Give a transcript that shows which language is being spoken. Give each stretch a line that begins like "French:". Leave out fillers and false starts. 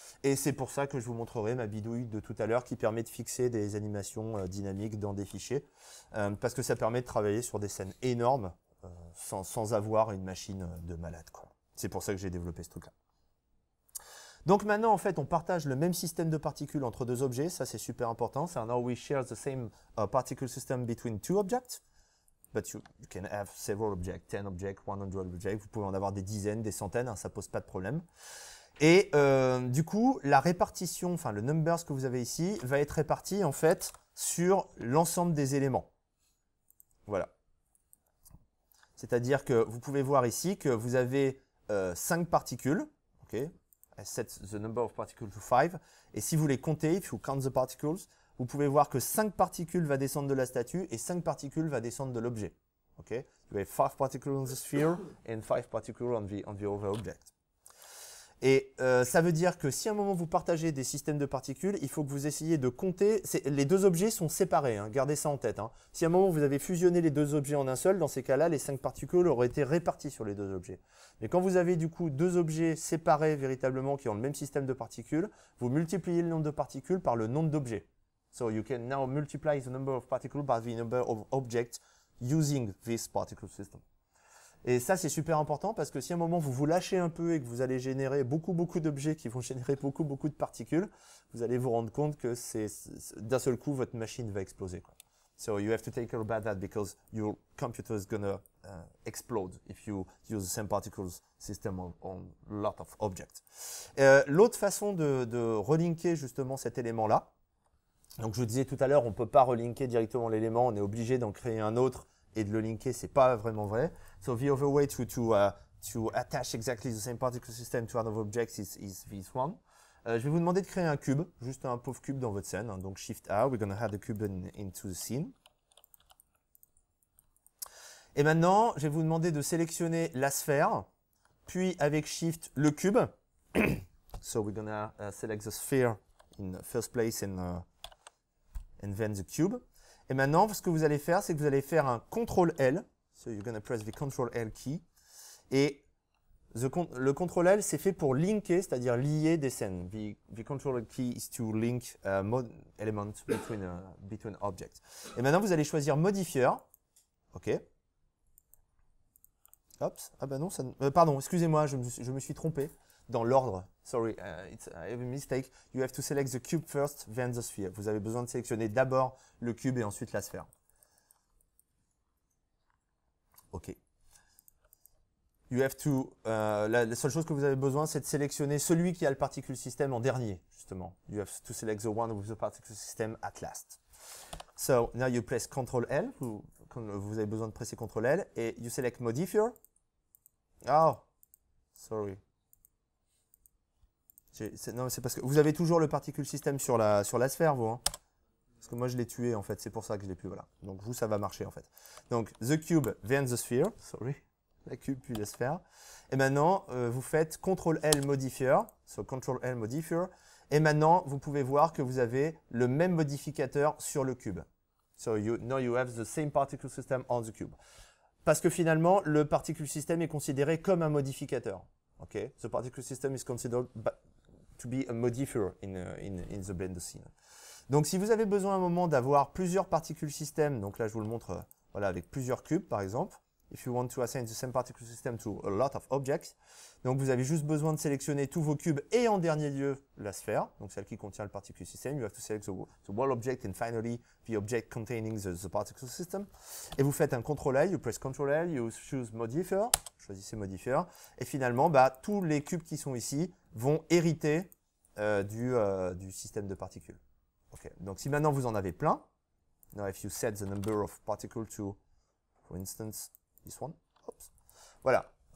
French: Et c'est pour ça que je vous montrerai ma bidouille de tout à l'heure qui permet de fixer des animations dynamiques dans des fichiers. Parce que ça permet de travailler sur des scènes énormes sans avoir une machine de malade, quoi. C'est pour ça que j'ai développé ce truc-là. Donc maintenant, en fait, on partage le même système de particules entre deux objets. Ça, c'est super important.
English: So now we share the same particle system between two objects. But you can have several objects, 10 objects, 100 objects.
French: Vous pouvez en avoir des dizaines, des centaines, hein, ça pose pas de problème. Et du coup, la répartition, enfin le numbers que vous avez ici, va être réparti en fait sur l'ensemble des éléments. Voilà. C'est-à-dire que vous pouvez voir ici que vous avez 5 particules. Okay.
English: I set the number of particles to 5.
French: Et si vous les comptez,
English: if you count the particles,
French: vous pouvez voir que 5 particules va descendre de la statue et 5 particules va descendre de l'objet. Okay?
English: You have 5 particles on the sphere and 5 particles on the other object.
French: Et ça veut dire que si à un moment vous partagez des systèmes de particules, il faut que vous essayiez de compter. Les deux objets sont séparés, hein, gardez ça en tête. Hein. Si à un moment vous avez fusionné les deux objets en un seul, dans ces cas-là, les 5 particules auraient été réparties sur les deux objets. Mais quand vous avez du coup deux objets séparés véritablement qui ont le même système de particules, vous multipliez le nombre de particules par le nombre d'objets.
English: So you can now multiply the number of particles by the number of objects using this particle system.
French: Et ça, c'est super important parce que si à un moment vous vous lâchez un peu et que vous allez générer beaucoup d'objets qui vont générer beaucoup de particules, vous allez vous rendre compte que d'un seul coup, votre machine va exploser, quoi.
English: So you have to take care about that because your computer is gonna explode if you use the same particles system on a lot of objects.
French: L'autre façon de relinker justement cet élément-là, donc je vous disais tout à l'heure, on ne peut pas relinker directement l'élément, on est obligé d'en créer un autre et de le linker, c'est pas vraiment vrai.
English: So the other way to attach exactly the same particle system to another object is this one.
French: Je vais vous demander de créer un cube, juste un pauvre cube dans votre scène. Hein.
English: Donc Shift A, we're going to add the cube into the scene.
French: Et maintenant, je vais vous demander de sélectionner la sphère, puis avec Shift le cube.
English: So we're going to select the sphere in the first place and then the cube.
French: Et maintenant, ce que vous allez faire, c'est que vous allez faire un CTRL-L.
English: So you're going to press the CTRL-L key.
French: Et le CTRL-L, c'est fait pour linker, c'est-à-dire lier des scènes.
English: The CTRL key is to link element between objects.
French: Et maintenant, vous allez choisir modifieur. OK. Hop. Ah ben non, ça, pardon, excusez-moi, je me suis trompé dans l'ordre.
English: Sorry, I have a mistake. You have to select the cube first, then the sphere.
French: Vous avez besoin de sélectionner d'abord le cube et ensuite la sphère. OK.
English: You have to,
French: la seule chose que vous avez besoin, c'est de sélectionner celui qui a le particle system en dernier, justement.
English: You have to select the one with the particle system at last. So, now you press Ctrl-L.
French: Vous avez besoin de presser Ctrl-L. Et
English: you select Modifier. Oh, sorry.
French: Non, c'est parce que vous avez toujours le particle system sur la sphère, vous. Hein. Parce que moi, je l'ai tué, en fait. C'est pour ça que je l'ai plus. Voilà. Donc, vous, ça va marcher, en fait. Donc,
English: the cube, then the sphere. Sorry.
French: La cube, puis la sphère. Et maintenant, vous faites CTRL-L modifier.
English: So, CTRL-L modifier.
French: Et maintenant, vous pouvez voir que vous avez le même modificateur sur le cube.
English: So, now you have the same particle system on the cube.
French: Parce que finalement, le particle system est considéré comme un modificateur. Okay?
English: The particle system is considered to be a modifier in the Blender scene.
French: Donc, si vous avez besoin à un moment d'avoir plusieurs particle systems, donc là, je vous le montre voilà, avec plusieurs cubes, par exemple.
English: If you want to assign the same particle system to a lot of objects.
French: Donc, vous avez juste besoin de sélectionner tous vos cubes et en dernier lieu, la sphère, donc celle qui contient le particle system.
English: You have to select the wall object and finally the object containing the particle system.
French: Et vous faites un CTRL-L,
English: you press CTRL-L, you choose modifier,
French: choisissez modifier. Et finalement, tous les cubes qui sont ici vont hériter du système de particules. Okay. Donc, si maintenant vous en avez plein,
English: now if you set the number of particles to, for instance, this one, oops. Voilà.